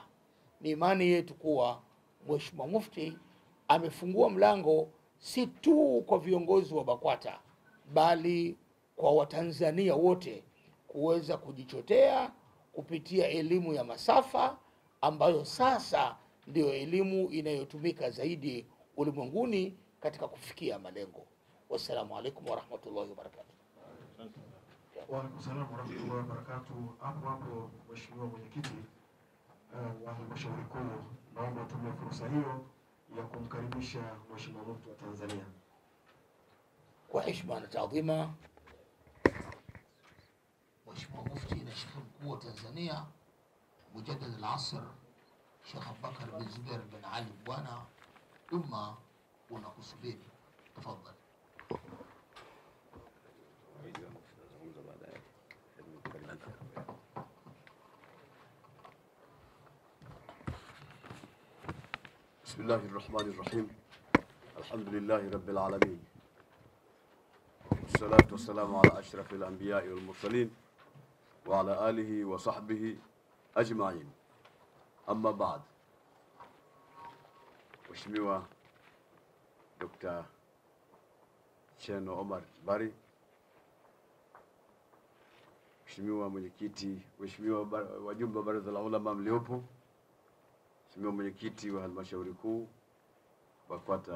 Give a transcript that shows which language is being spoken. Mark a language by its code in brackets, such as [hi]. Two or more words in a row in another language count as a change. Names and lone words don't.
[sw] Ni imani yetu kuwa Mheshimiwa Mufti amefungua mlango si tu kwa viongozi wa BAKWATA bali kwa Watanzania wote kuweza kujichotea kupitia elimu ya masafa ambayo sasa ndio elimu inayotumika zaidi ulimwenguni katika kufikia malengo. [ar] والسلام عليكم ورحمة الله وبركاته. وعليكم السلام ورحمة الله وبركاته. [sw] Hapo Mheshimiwa Mwenyekiti wa halmashauri kuu, naomba tumie fursa hiyo ya kumkaribisha Mheshimiwa Mufti wa Tanzania. Kwa heshima na taadhima, Mheshimiwa Mufti na Sheikh mkuu wa Tanzania [ar] مجدد العصر [sw] Sheikh Abubakar bin Zubair bin Ali Bwana, umma unakusubiri. Tafadhali. [ar] بسم الله الرحمن الرحيم. الحمد لله رب العالمين، والصلاة والسلام على أشرف الأنبياء والمرسلين وعلى آله وصحبه أجمعين. أما بعد، [sw] Mheshimiwa Dr. Cherno Omar Bari, Mheshimiwa Mwenyekiti, Mheshimiwa wajumbe wa Baraza la Ulama mliopo, Mheshimiwa Mwenyekiti wa Halmashauri Kuu BAKWATA